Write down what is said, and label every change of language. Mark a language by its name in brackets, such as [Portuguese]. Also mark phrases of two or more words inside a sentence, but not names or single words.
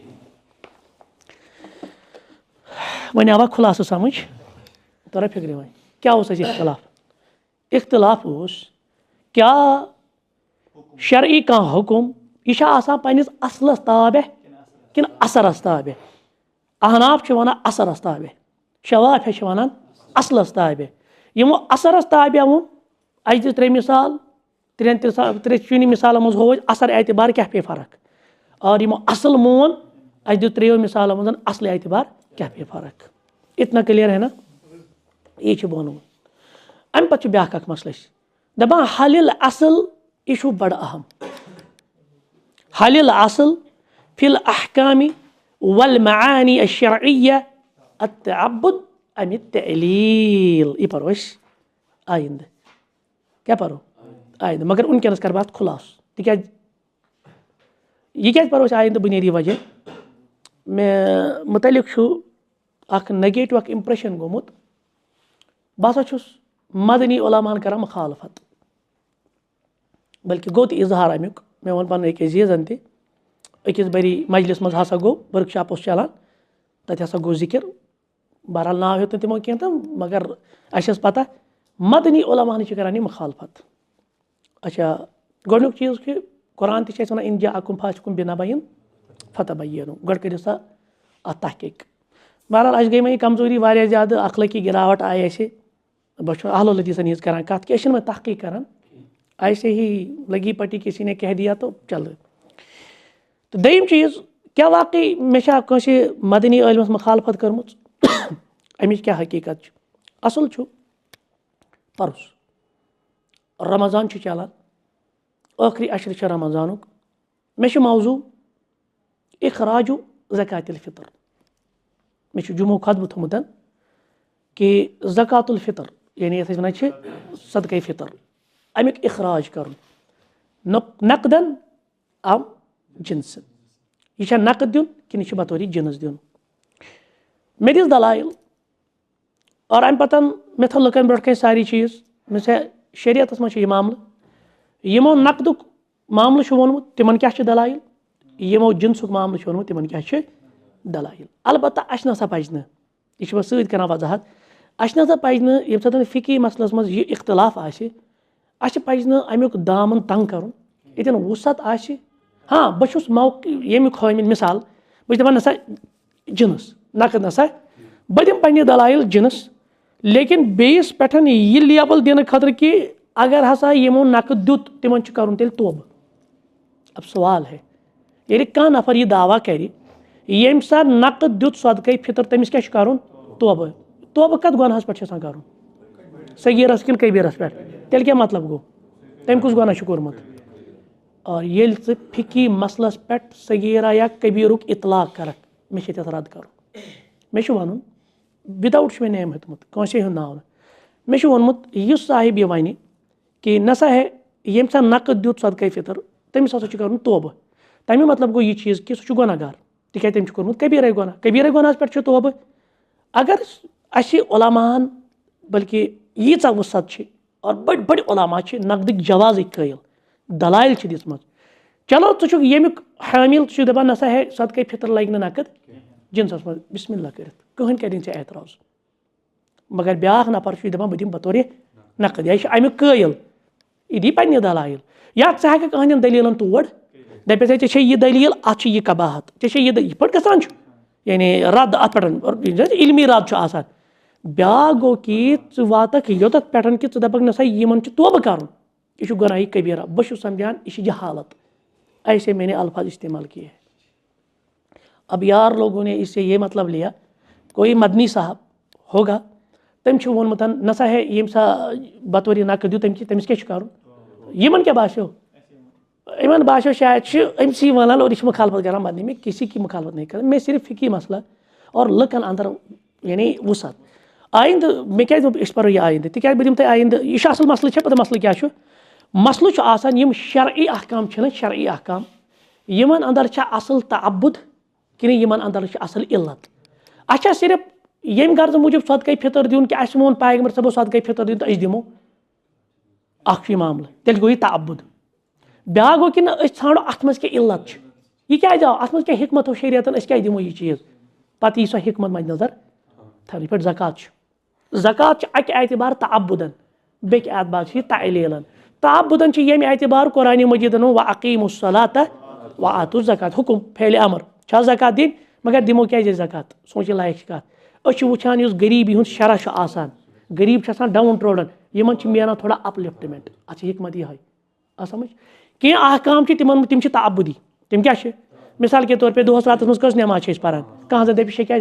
[Kashmiri] वन आवा खुलासा समझ तोरा फिक्र वन क्या इख्तलाफ, इख्तलाफ क्या शरई कह हुकुम यह पन्निस असलस ताबे कि असरस ताबे। अहनाफ वन असरस ताबे, शवाफे वन असलस ताबे। यमो असरस ताबे वोन अज त्रे मिसाल, त्रे चुनी मिसाल मज हो असर एतबार क्या पे फर्क, और यमो असल मोन अज त्रेयो मिसाल मज असल एतबार क्या पे फर्क। [Urdu] اتنا کلیئر ہے نا, [Kashmiri] ये बोन अम पे ब्या मसल दपान हलिल असल यह बड़ अहम, हलिल असल [Arabic] في الأحكام والمعاني الشرعية التعبد أن تعليل. [Kashmiri] यह पढ़ो आइंद, क्या पढ़ो आइंद, मगर उनकस कर बात खुलास तिक यह क्या पढ़ो आइंद बुनियादी वजह मे मुतलिक नेगेटिव इम्प्रेशन गोमुत बसा मदनी उलमान कर मुखालफत, बल्कि गो तो इजहार अमुक मे वो पन एक रीज़न तकिस बरी मजलिस मज हसा गो वर्कशॉप चलान तत हसा गो जिक्र, बहरहाल नाव हेत तमो कह तो मगर अस पता मदनी उलमान करान मुखालफत। अच्छा गोडनुक चीज़ कि कुरान तक वन [Arabic] إن جاءكم فاسق بنبإ فتبينوا, [Kashmiri] गड करियो सा तहकीक। बहरहाल अस गई मे कमजोरी वारिया ज़्यादा, अखलाकी गिरावट आई अस, बस अहल हदीसन हिज करान कत कि मैं तहकीक करान, [Urdu] ایسے ہی لگی پٹی کسی نے کہہ دیا تو چل. [Kashmiri] तो दयम चीज़ क्या वाकई मे मदनी इल्मस मुखालफत कर्म अमिच क्या हकीकत असल परस रमज़ान चलान आखिरी अशर रमज़ानुक मे मौजू इखराजु ज़कातुल फ़ितर, मे जुमो खतबह थोमुत कि ज़कातुल फ़ितर यानी ये वन सदक़े फ़ितर अमुक इखराज कर नकदन अम जिनसन, यह नकद दिन कि बतौर जिनस दिन। मे दिस दलाइल और अम पतन मे थो लुकन ब्रोट कन सारी चीज़ मे शरीयत मज मामल यमो नकदुक मामल वोनमुत तिमन क्या दलाइल, यमो जिनसुक मामल वोनमुत तिमन क्या दलाइल। अलबत्ता अस नसा पज यह बह सत कर वजाहत अस नसा पज ये सत फ़िकी मसलस मज यह इख्तलाफ अस पज अमुक दामन तंग कर ये वसत हाँ बहुत यमुक हामिल मिसाल बस दपान नसा जिनस नकद नसा बह दिम पन्ने दलाइल जिनस, लेकिन बेस पे यह लेबल दिन खतर कि अगर हसा यमो नकद दुत तिमन कर तेल तोब। अब सवाल है ये कह नफर यह दावा कर यम सा नकद दुत सदक़े फ़ितर तमिस क्या कर तोब, तोब कत गुनाहस पे कर सगीरस कि कबीरस पे, तेल क्या मतलब गो तम कुछ गुनाह कोर्मुत। और ये फ़िकी मसलस पे सगीरा या कबीरुक इतलाक कर मे रद्द कर मे वन विदाउट मे नेम हेतमुत कंसे हूँ नाव मे वोनमुत युस साहिब यह वन कि नसा है यम सा नकद दुत सदक़े फ़ितर तमिस हसा कर तोब, तमें मतलब गो यह चीज़ कि सह गुनाहगार तिक तम कोर्मुत कबीर गुनाह, कबीर गुनाहस पे तोब। अगर अस उलमान बल्कि यीचा वसत और बड़ बड़ उलमा नकदिक जवाज़ कयल दलाइल दिसमत, चलो तुक यमुक हामिल तुक दपान नसा है सदक़े फ़ितर लग नकद जिनसस मज बिस्मिल्लाह कर कहन कर एतराज़, मगर ब्या नफर दपान बह दिम बतौर नकद यह अमुक कयल यह दी पन्ने दलाइल या हेक अहन दलीलन तोड़ دَپٮ۪س ہے ژےٚ چھے یہِ دٔلیٖل اَتھ چھِ یہِ قباحت ژےٚ چھے یہِ پٲٹھۍ گژھان چھُ یعنی رد اَتھ پٮ۪ٹھ علمی رد چھُ آسان بیٛاکھ گوٚو کہِ ژٕ واتکھ یوٚتَتھ پٮ۪ٹھ کہِ ژٕ دَپکھ نہ سا یِمن چھُ توبہٕ کَرُن یہِ چھُ گۄناہی کبیٖرہ بہٕ چھُس سمجھان یہِ چھِ جہالت [Urdu] ایسے میں نے الفاظ استعمال کیے ہیں اب یار لوگوں نے اس سے یہ مطلب لیا کوئی مدنی صاحب ہوگا [Kashmiri] تٔمۍ چھُ ووٚنمُت نہ سا ہے ییٚمہِ سا بطور نقد دیُت تٔمِس کیٛاہ چھُ کَرُن یِمن کیٛاہ باسیو یِمن باسیو شاید چھِ أمسٕے وَنان اور یہِ چھِ مُخالفت کران مدنی [Urdu] میں کسی کی مُخالفت نہیں [Kashmiri] کران میں صرف فِقی مسئلہ اور لُکن اندر یعنی وُسعت آیندٕ مےٚ کیٛازِ دوٚپ أسۍ پَرو یہِ آیندٕ تِکیٛازِ بہٕ دِمہٕ تۄہہِ آیندٕ یہِ چھُ اَصٕل مسلہٕ چھےٚ پَتہٕ مسلہٕ کیٛاہ چھُ مسلہٕ چھُ آسان یِم شرعی احکام چھِنہ شرعی احکام یِمن اندر چھا اصل تعبُد کِنہٕ یِمن اندر چھِ اصل علت اَسہِ چھا صرف ییٚمہِ غرضہٕ موٗجوٗب صدقے فطر دیُن کہِ اَسہِ ووٚن پیغمبر صٲبو صدقے فطر دیُن تہٕ أسۍ دِمو اکھ چھُ یہِ معاملہٕ تیٚلہِ گوٚو یہِ تعبُد بیٛاکھ گوٚو کہِ نہ أسۍ ژھانڈو اَتھ منٛز کیٛاہ علت چھِ یہِ کیٛازِ آو اَتھ منٛز کیٛاہ حکمت اوس شریعتن أسۍ کیٛازِ دِمو یہِ چیٖز پتہٕ یی سۄ حکمت مدِ نظر تھاونہٕ یِتھ پٲٹھۍ زکات چھُ زکات چھِ اَکہِ اعتبار تعبُدن بیٚکہِ اعتبار چھِ یہِ تعلیٖلن تعبُدن چھِ ییٚمہِ اعتبار قرآنِ مجیٖدن [Arabic] وَأَقیٖمُوا الصَّلَاةَ وَآتُوا الزَّکاۃ [Kashmiri] حُکُم فعلِ امر چھا زکات دِنۍ مگر دِمو کیٛازِ أسۍ زکات سونٛچِنۍ لایق چھِ کَتھ أسۍ چھِ وٕچھان یُس غریٖبی ہُنٛد شرح چھُ آسان غریٖب چھُ آسان [English] down trodden [Kashmiri] یِمن چھِ میلان تھوڑا [English] up liftment [Kashmiri] اَتھ چھِ حکمت یِہے آ سمجھ کینٛہہ احکام چھِ تِم چھِ تعبُدی تِم کیٛاہ چھِ [Urdu] مِثال کے طور پے [Kashmiri] دۄہس راتس منٛز کٔژ نٮ۪ماز چھِ أسۍ پران کانٛہہ زن دَپہِ یہِ چھےٚ کیٛازِ